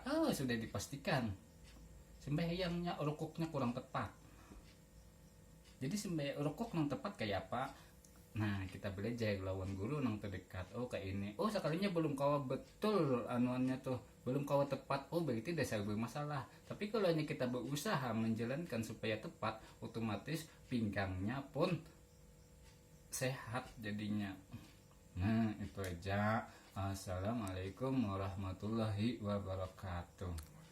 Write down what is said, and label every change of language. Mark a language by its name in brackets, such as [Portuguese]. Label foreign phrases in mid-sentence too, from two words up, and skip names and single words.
[Banjar] Sudah dipastikan sembahyangnya rukuknya kurang tepat. Jadi sembahyang rukuk nang tepat kayak apa? Nah kita belajar lawan guru nang terdekat. Oh kayak ini. Oh sekalinya belum kawa betul anuannya tuh, belum kawa tepat. Oh berarti dasar bermasalah. Tapi kalau hanya kita berusaha menjalankan supaya tepat, otomatis pinggangnya pun sehat jadinya. Nah itu aja. [Arabic] السلام عليكم ورحمة الله وبركاته.